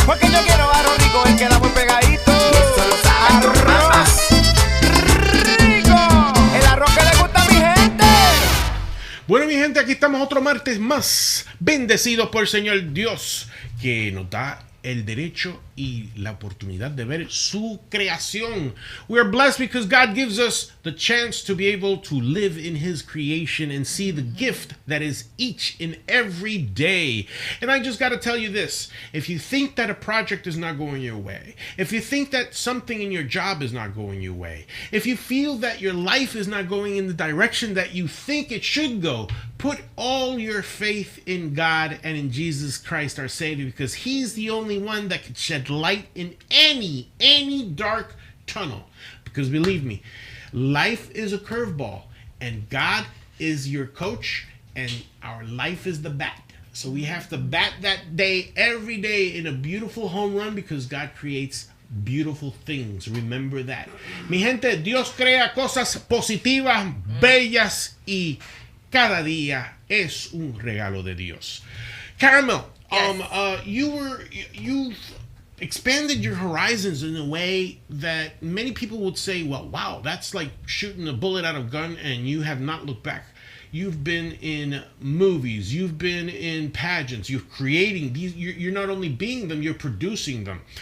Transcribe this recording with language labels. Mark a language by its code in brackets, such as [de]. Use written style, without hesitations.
[es] Porque yo quiero arroz rico, el que da muy pegadito. Y eso lo sabe tu mamá. Rico, el arroz que le gusta a mi gente. Bueno, mi gente, aquí estamos otro martes más, bendecidos por el Señor Dios, que nos da el derecho y la oportunidad de ver su creación. [en] We are blessed because God gives us the chance to be able to live in His creation and see the gift that is each and every day. And I just got to tell you this. If you think that a project is not going your way, if you think that something in your job is not going your way, if you feel that your life is not going in the direction that you think it should go, put all your faith in God and in Jesus Christ, our Savior, because He's the only one that can shed light in any dark tunnel. Because believe me, life is a curveball, and God is your coach, and our life is the bat. So we have to bat that day every day in a beautiful home run, because God creates beautiful things. Remember that. [es] Mi gente, Dios crea cosas positivas, bellas, y cada día es un regalo de Dios. [en] Caramel, Yes. you've expanded your horizons in a way that many people would say, well, wow, that's like shooting a bullet out of a gun, and you have not looked back. You've been in movies, you've been in pageants, you're creating these, you're not only being them, you're producing them.